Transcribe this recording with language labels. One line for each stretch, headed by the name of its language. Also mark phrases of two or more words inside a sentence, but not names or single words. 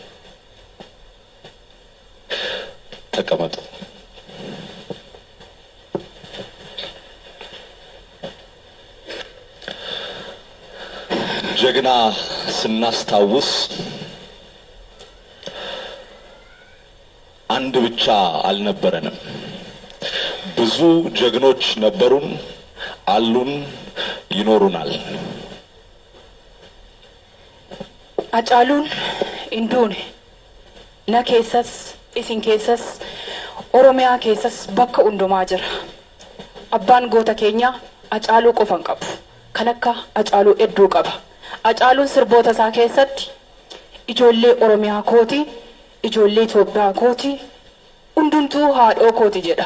Amharic: ተቀመጡ። ጀግና ስናስታውስ አንድ ብቻ አልነበረንም። ብዙ ጀግኖች ነበሩን፣ አሉን፣ ይኖሩናል።
Oromo: Haacaaluun induune na keessas isin keessas Oromiyaa keessas bakka hundumaa jira. Abbaan goota keenya Haacaaluu qofan qabu. Kan akka Haacaaluu hedduu qaba. Haacaaluun sirboota isaa keessatti ijoollee Oromiyaa kooti, ijoollee Itoophiyaa kooti, hundumtuu haadhoo kooti jedha.